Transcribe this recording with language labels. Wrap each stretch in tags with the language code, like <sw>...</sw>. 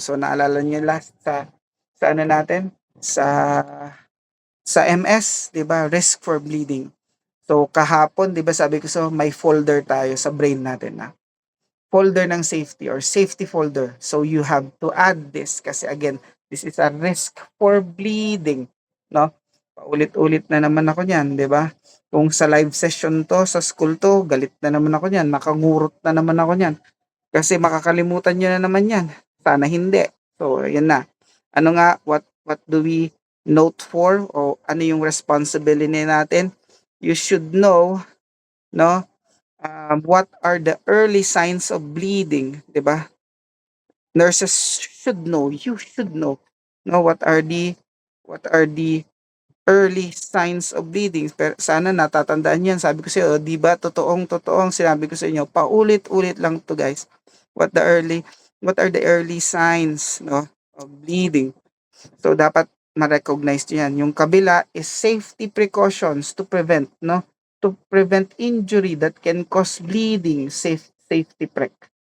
<tl>So, naalala niyo last sa ano natin? Sa MS, 'di ba? Risk for bleeding. So, kahapon, 'di ba sabi ko so may folder tayo sa brain natin na folder ng safety or safety folder.</tl> <en>So, you have to add this kasi again, this is a risk for bleeding, no?</en> <tl>Paulit-ulit na naman ako niyan, 'di ba? Kung sa live session 'to, sa school 'to, galit na naman ako niyan, nakangurot na naman ako niyan. Kasi makakalimutan niyo na naman 'yan. Sana hindi. So, ayan na. Ano nga,</tl> <en>what do we note for</en> <tl>o ano yung responsibility natin?</tl> <en>You should know, no, what are the early signs of bleeding,</en> <tl>'di ba?</tl> <en>Nurses should know, you should know, no, what are the early signs of bleeding.</en> <tl>Pero sana natatandaan 'yan. Sabi ko sa iyo, 'di ba, totoong-totoo ang sinabi ko sa inyo. Paulit-ulit lang 'to, guys.</tl> <en>What are the early signs, no, of bleeding?</en> <tl>So, dapat ma-recognize niyo 'yan. Yung kabila is</tl> <en>safety precautions to prevent,</en> <tl>no?</tl> <en>To prevent injury that can cause bleeding, safety prec.</en>